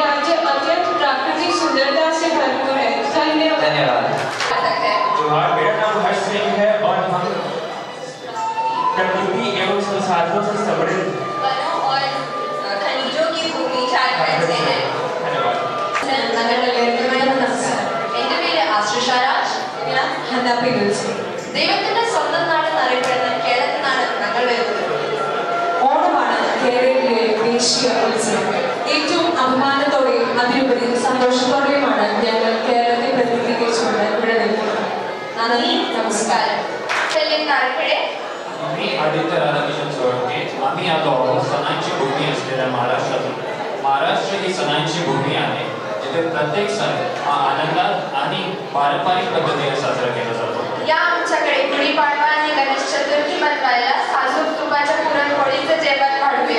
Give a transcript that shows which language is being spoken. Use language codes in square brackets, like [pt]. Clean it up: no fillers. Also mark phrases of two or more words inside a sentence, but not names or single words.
[hi] ये राज्य अत्यंत प्राकृतिक सुंदरता धन्यवाद। जोहार, मेरा नाम हर्ष सिंह है और हम प्रकृति एवं संसाधनों से समृद्ध वनों और खनिजों की भूमि झारखंड से है। [ml] എന്റെ പേര് ആശ്രിഷ രാജ്. ഞാൻ ഹന്നാപ്പി വിളിച്ചു. ദൈവത്തിന്റെ സ്വന്തം നാട് എന്നറിയപ്പെടുന്ന കേരളത്തിനാണ് ഞങ്ങൾ വരുന്നത്. ഓണമാണ് കേരളത്തിലെ ദേശീയ ഉത്സവം. ഏറ്റവും അഭിമാനത്തോടെയും അതിലുപരി സന്തോഷത്തോടെയുമാണ് ഞങ്ങൾ കേരളത്തെ പ്രതിനിധീകരിച്ചുകൊണ്ട് ഇവിടെ നിൽക്കുന്നത്. നന്ദി, നമസ്കാരം. [mr] मी आदित्य राधाकिशन सोळंके. आम्ही आलो आहोत सणांची भूमी असलेल्या महाराष्ट्रातून. महाराष्ट्र ही सणांची भूमी आहे जिथे प्रत्येक सण हा आनंदात आणि पारंपरिक पद्धतीने साजरा केला जातो. या आमच्याकडे गुढीपाडवा आणि गणेश चतुर्थी मनवायला साजूक तुपाच्या पुरणपोळीचे जेवण वाढूया.